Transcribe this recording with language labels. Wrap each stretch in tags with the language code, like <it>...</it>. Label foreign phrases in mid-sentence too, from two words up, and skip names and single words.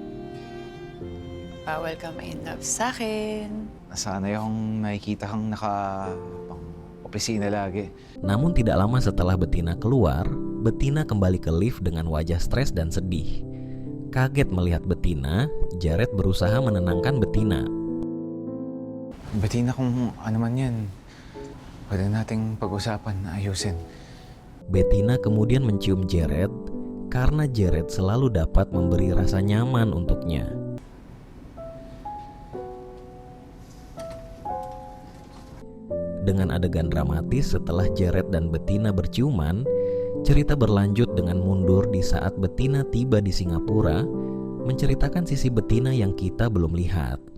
<tl>Uy, Bawal ka ma-inlove sa'kin. Sana yung nakikita kang naka-opisina lagi.</tl> <id>Namun tidak lama setelah Bettina keluar, Bettina kembali ke lift dengan wajah stres dan sedih. Kaget melihat Bettina, Jared berusaha menenangkan Bettina.</id> <tl>Bettina, kung ano man yan, pwede nating pag-usapan, ayusin.</tl> <id>Bettina kemudian mencium Jared karena Jared selalu dapat memberi rasa nyaman untuknya. Dengan adegan dramatis setelah Jared dan Bettina berciuman, cerita berlanjut dengan mundur di saat Bettina tiba di Singapura, menceritakan sisi Bettina yang kita belum lihat.</id>